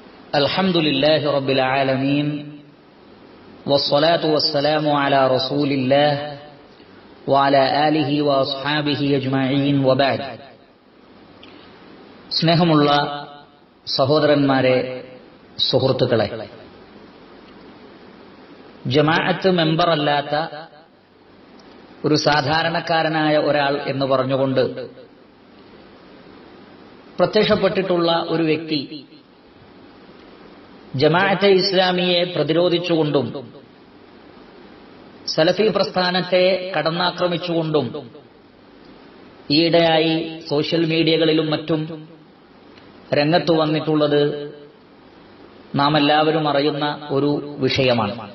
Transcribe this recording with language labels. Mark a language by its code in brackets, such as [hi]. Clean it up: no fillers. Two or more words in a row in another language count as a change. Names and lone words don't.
[ar] الحمد لله رب العالمين والصلاة والسلام على رسول الله وعلى آله وأصحابه أجمعين وبعد. [ml] സ്നേഹമുള്ള സഹോദരന്മാരെ, സുഹൃത്തുക്കളെ, ജമാഅത്ത് മെമ്പർ അല്ലാത്ത ഒരു സാധാരണക്കാരനായ ഒരാൾ എന്ന് പറഞ്ഞുകൊണ്ട് പ്രത്യക്ഷപ്പെട്ടിട്ടുള്ള ഒരു വ്യക്തി ജമാഅത്തെ ഇസ്ലാമിയെ പ്രതിരോധിച്ചുകൊണ്ടും സലഫി പ്രസ്ഥാനത്തെ കടന്നാക്രമിച്ചുകൊണ്ടും ഈയിടെയായി [en] social media [ml] മറ്റും രംഗത്തു വന്നിട്ടുള്ളത് നാം എല്ലാവരും അറിയുന്ന ഒരു വിഷയമാണ്.